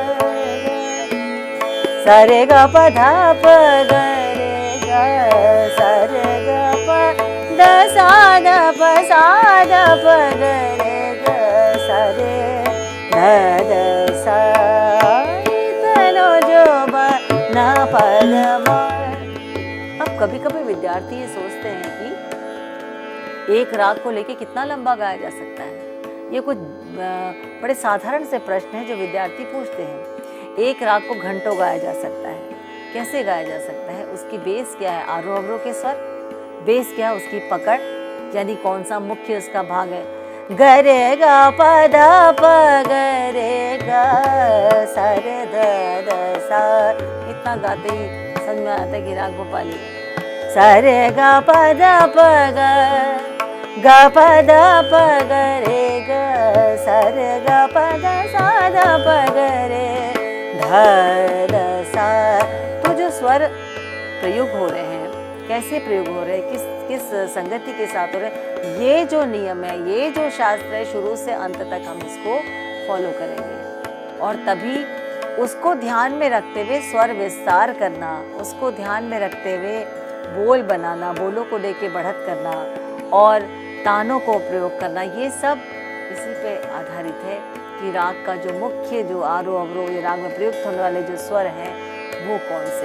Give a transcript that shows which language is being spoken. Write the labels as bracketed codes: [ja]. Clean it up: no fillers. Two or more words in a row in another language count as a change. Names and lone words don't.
[hi] ग, सा रे ग प ध प ग रे ग, सा रे ग प द सा द प ग रे ग, सा रे ध द सा, इतनो जो बना परमान। अब कभी कभी विद्यार्थी ये सोचते हैं कि एक राग को लेके कितना लंबा गाया जा सकता है। ये कुछ बड़े साधारण से प्रश्न हैं जो विद्यार्थी पूछते हैं। एक राग को घंटों गाया जा सकता है, कैसे गाया जा सकता है? उसकी बेस क्या है? आरोह अवरोह के स्वर। बेस क्या है? उसकी पकड़, यानी कौन सा मुख्य उसका भाग है। ग रे ग प द प ग रे ग, सा रे ध द सा, इतना गाते ही समझ में आता है कि राग भोपाली। सा रे ग प द प ग, ग प द प ग रे ग, सा रे ग प द सा द प ग रे, ध द सा। तो जो स्वर प्रयोग हो रहे हैं, कैसे प्रयोग हो रहे हैं, किस संगति के साथ हो रहे हैं, ये जो नियम है, ये जो शास्त्र है, शुरू से अंत तक हम इसको फॉलो करेंगे। और तभी उसको ध्यान में रखते हुए स्वर विस्तार करना, उसको ध्यान में रखते हुए बोल बनाना, बोलों को लेके बढ़त करना और तानों को प्रयोग करना, ये सब इसी पे आधारित है कि राग का जो मुख्य जो आरोह अवरोह, ये राग में प्रयुक्त होने वाले जो स्वर हैं वो कौन से?